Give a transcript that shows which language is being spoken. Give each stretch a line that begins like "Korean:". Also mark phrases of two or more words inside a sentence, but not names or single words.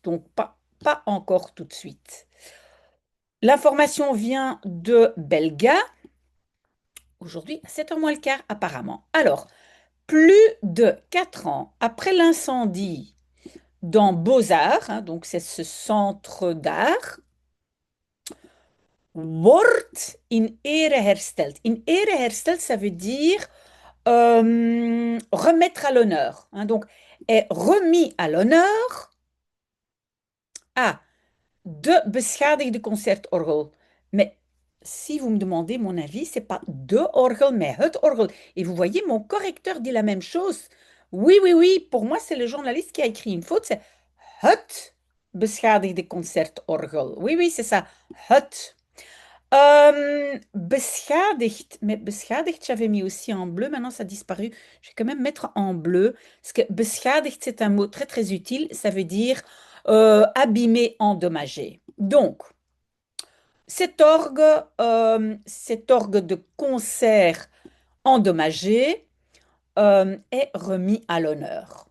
French: Donc, pas encore tout de suite. L'information vient de Belga, aujourd'hui à 7h moins le quart apparemment. Alors, plus de 4 ans après l'incendie dans Beaux-Arts, hein, donc c'est ce centre d'art,
Dutch: wordt in ere hersteld. In ere hersteld,
French: ça veut dire remettre à l'honneur. Hein, donc, est remis à l'honneur à
Dutch: de beschadigde concertorgel.
French: Mais si vous me demandez mon avis, c'est pas
Dutch: de orgel,
French: mais
Dutch: het orgel.
French: Et vous voyez, mon correcteur dit la même chose. Oui, oui, oui, pour moi, c'est le journaliste qui a écrit une faute. C'est
Dutch: het beschadigde concertorgel.
French: Oui, oui, c'est ça. Het. Beschadigd, mais beschadigd, j'avais mis aussi en bleu, maintenant ça a disparu. Je vais quand même mettre en bleu, parce que beschadigd, c'est un mot très très utile, ça veut dire abîmé, endommagé. Donc, cet orgue de concert endommagé est remis à l'honneur.